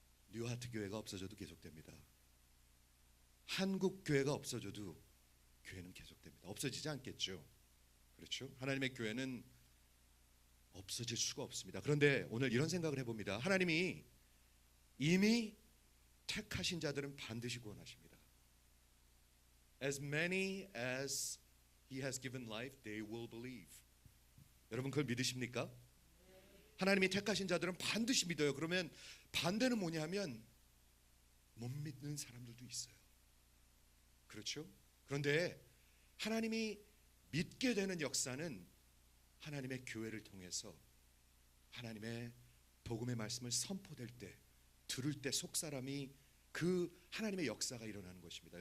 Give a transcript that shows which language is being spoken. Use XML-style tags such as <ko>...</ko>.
<ko>뉴하트 교회가 없어져도 계속됩니다. 한국 교회가 없어져도 교회는 계속됩니다. 없어지지 않겠죠. 그렇죠? 하나님의 교회는 없어질 수가 없습니다. 그런데 오늘 이런 생각을 해봅니다. 하나님이 이미 택하신 자들은 반드시 구원하십니다.</ko> <en>As many as He has given life, they will believe.</en> <ko>여러분 그걸 믿으십니까? 하나님이 택하신 자들은 반드시 믿어요. 그러면 반대는 뭐냐면 못 믿는 사람들도 있어요. 그렇죠? 그런데 하나님이 믿게 되는 역사는 하나님의 교회를 통해서 하나님의 복음의 말씀을 선포될 때, 들을 때 속사람이 그 하나님의 역사가 일어나는 것입니다.</ko>